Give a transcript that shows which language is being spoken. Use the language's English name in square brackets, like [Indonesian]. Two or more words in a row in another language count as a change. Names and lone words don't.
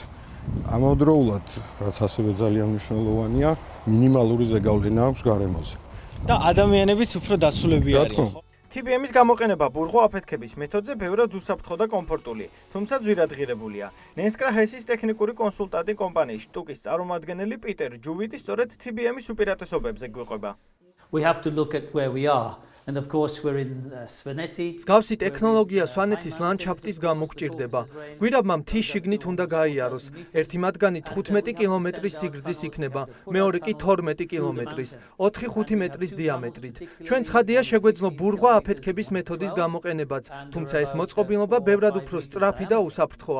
[Georgian] ამავდროულად, რაც ასევე ძალიან მნიშვნელოვანია, მინიმალური ზეგავლენა აქვს გარემოზე. და ადამიანებიც უფრო დაცულები არიან. TBM-ის გამოყენება ბურღვა აფეთქების მეთოდზე ბევრად უსაფრთხო და კომფორტული, თუმცა ძვირადღირებულია. ნენსკრა-ჰესის ტექნიკური კონსულტანტი კომპანიის შტუკის წარმომადგენელი პიტერ ჯუვიტი სწორედ TBM-ის უპირატესობებზე გვიყვება. [English] We have to look at where we are. And of course we're in Svaneti. [Georgian] მსგავსი ტექნოლოგია სვანეთის ლანდშაფტის გამო გჭირდება. გვირაბმა მთის შიგნით უნდა გაიაროს. ერთი მათგანი 15 კილომეტრის სიგრძის იქნება, მეორე კი 12 კილომეტრის, 4-5 მეტრის დიამეტრით. ჩვენ ცხადია შეგვეძლო ბურღვა აფეთქების მეთოდის გამოყენებაც, თუმცა ეს მოწყობილობა ბევრად უფრო სწრაფი და უსაფრთხოა.